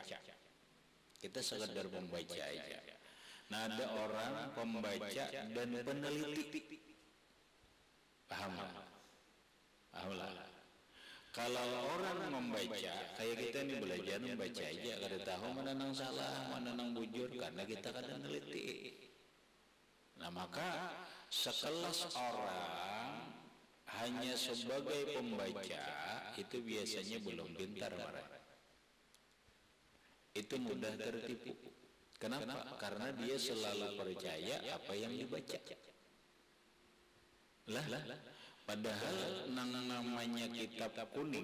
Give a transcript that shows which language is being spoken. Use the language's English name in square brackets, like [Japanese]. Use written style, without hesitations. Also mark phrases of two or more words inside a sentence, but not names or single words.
[Indonesian] Kita sekedar pembaca aja. Nah, ada orang pembaca dan peneliti. Paham? Pahamlah. Kalau orang membaca, kayak kita ini belajar membaca aja, [Banjar] kada tahu mana nang salah, mana nang bujur, karena kita kada neliti. [Indonesian] Nah, maka sekelas orang hanya sebagai pembaca itu biasanya belum pintar, marah. Itu mudah tertipu. Kenapa? Karena dia selalu percaya apa yang dibaca. Padahal namanya kitab kuning.